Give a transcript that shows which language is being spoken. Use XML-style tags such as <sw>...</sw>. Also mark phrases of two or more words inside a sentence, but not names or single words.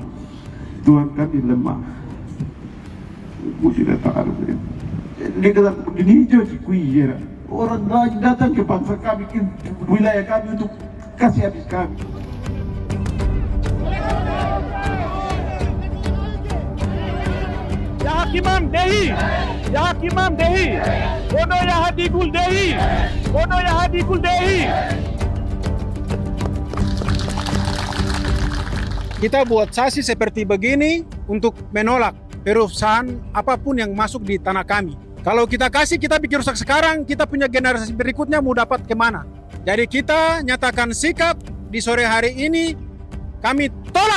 <pmy>Tuhan kami lemah. Aku tidak tahu. Dia kata, ini hijau cikui. Orang lain datang ke bangsa kami, ke wilayah kami untuk kasih habis kami. Jahat Kimam Dehi, Yaha Kimam Dehi, Bono Yaha Digul Dehi, Bono Yaha Digul Dehi. Kita buat sasi seperti begini untuk menolak perusahaan apapun yang masuk di tanah kami. Kalau kita kasih, kita bikin rusak sekarang, kita punya generasi berikutnya mau dapat kemana? Jadi kita nyatakan sikap di sore hari ini, kami tolak!</pmy>